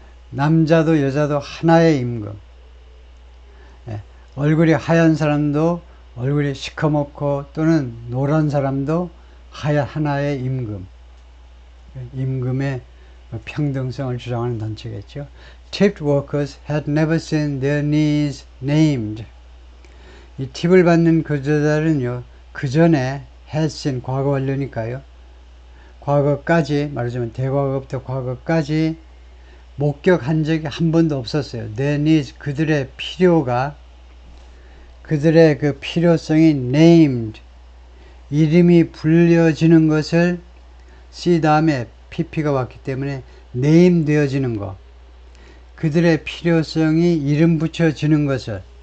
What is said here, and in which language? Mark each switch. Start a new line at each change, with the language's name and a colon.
Korean: 남자도 여자도 하나의 임금. 예, 얼굴이 하얀 사람도 얼굴이 시커멓고 또는 노란 사람도 하나의 임금. 임금의 평등성을 주장하는 단체겠죠.
English: Tipped workers had never seen their needs named.
Korean: 이 팁을 받는 근로자들은요, 그 전에
English: had seen
Korean: 과거 완료니까요. 과거까지 말하자면 대과거부터 과거까지 목격한 적이 한 번도 없었어요.
English: Their needs,
Korean: 그들의 필요가, 그들의 그 필요성이 named, 이름이 불려지는 것을 C 다음에 pp가 왔기 때문에 name 되어지는 것, 그들의 필요성이 이름 붙여지는 것을,